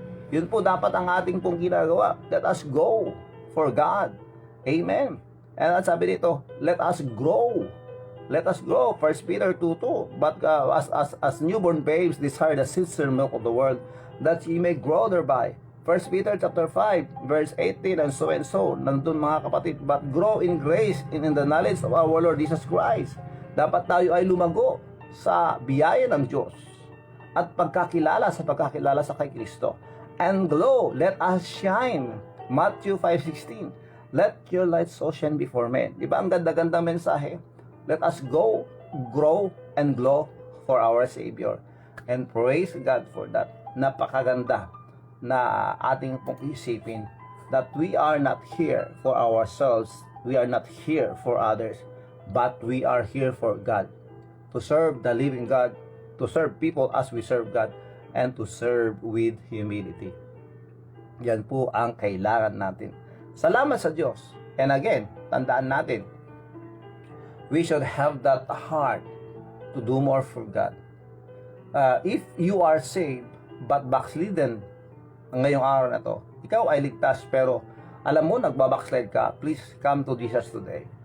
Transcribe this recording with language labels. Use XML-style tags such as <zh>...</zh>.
<tl>Yun po dapat ang ating pong ginagawa.</tl> <en>Let us go for God. Amen. And</en> <tl>at sabi dito,</tl> <en>let us grow. Let us grow. 1 Peter 2:2. But as newborn babes desire the sincere milk of the world, that ye may grow thereby. 1 Peter chapter 5, verse 18, and so.</en> <tl>Nandun mga kapatid,</tl> <en>but grow in grace and in the knowledge of our Lord Jesus Christ.</en> <tl>Dapat tayo ay lumago sa biyaya ng Diyos at pagkakilala sa kay Kristo.</tl> <en>And glow, let us shine. Matthew 5:16. Let your light so shine before men.</en> <tl>Diba ang ganda-ganda mensahe?</tl> <en>Let us go, grow, and glow for our Savior. And praise God for that.</en> <tl>Napakaganda na ating pong isipin</tl> <en>that we are not here for ourselves. We are not here for others. But we are here for God. To serve the living God. To serve people as we serve God. And to serve with humility.</en> <tl>Yan po ang kailangan natin. Salamat sa Diyos.</tl> <en>And again,</en> <tl>tandaan natin,</tl> <en>we should have that heart to do more for God. If you are saved but backslidden</en> <tl>ngayong araw na to, ikaw ay ligtas pero alam mo nagbabackslide ka,</tl> <en>please come to Jesus today.</en>